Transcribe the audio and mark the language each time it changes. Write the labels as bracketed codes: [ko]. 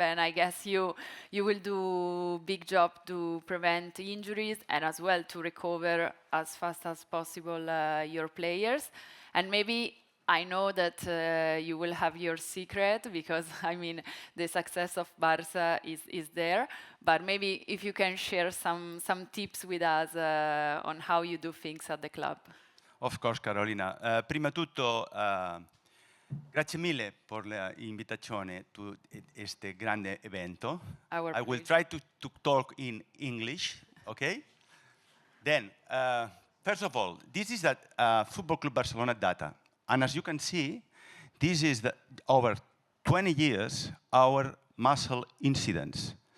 [en] And I guess you will do big job to prevent injuries and as well to recover as fast as possible your players. And maybe I know that you will have your secret because I mean the success of Barca is there. But maybe if you can share some tips with us on how you do things at the club. Of course, Carolina. [it] Prima tutto, grazie mille per l'invitazione to este grande evento. [en] I will try to talk in English, okay? Then, first of all, this is that Football Club Barcelona data. And as you can see, this is over 20 years, our muscle incidents.